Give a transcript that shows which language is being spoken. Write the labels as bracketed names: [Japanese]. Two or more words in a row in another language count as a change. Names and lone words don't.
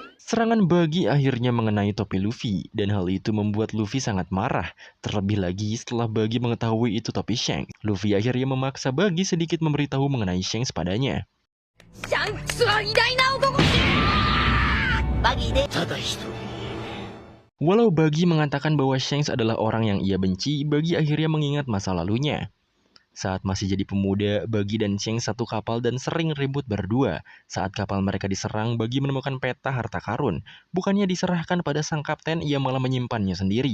[Indonesian] Serangan Buggy akhirnya mengenai topi Luffy, dan hal itu membuat Luffy sangat marah. Terlebih lagi setelah Buggy mengetahui itu topi Shanks. Luffy akhirnya memaksa Buggy sedikit memberitahu mengenai Shanks padanya. [Japanese] シャンクスは偉大な男バギーでただ一人 [Indonesian] Walau Buggy mengatakan bahwa Shanks adalah orang yang ia benci, Buggy akhirnya mengingat masa lalunya. Saat masih jadi pemuda, Buggy dan Shanks satu kapal dan sering ribut berdua. Saat kapal mereka diserang, Buggy menemukan peta harta karun. Bukannya diserahkan pada sang kapten, ia malah menyimpannya sendiri.